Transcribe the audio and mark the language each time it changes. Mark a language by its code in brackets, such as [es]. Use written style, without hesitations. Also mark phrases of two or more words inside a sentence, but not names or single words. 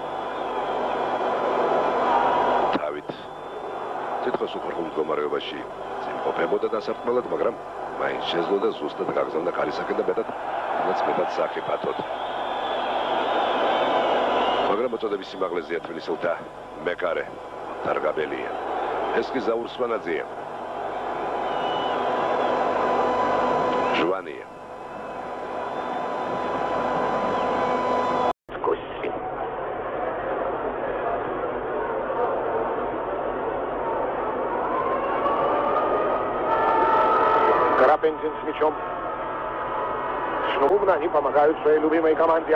[ka] თავით თითქოს უხერხულ მდგომარეობაში იმყოფებოდა დასარტყმელად, მაგრამ მაინც შეძლო და ზუსტად გაგზავნა კარისაკენ და მეტად სახიფათოდ. მაგრამ მოწოდების სიმაღლეზეა თბილისელთა მეკარე დარგაბელია. ეს კი ზაურ სვანაძეა. ჟვანია. [ru] Карапентин с мячом. Шумно, они помогают своей любимой команде.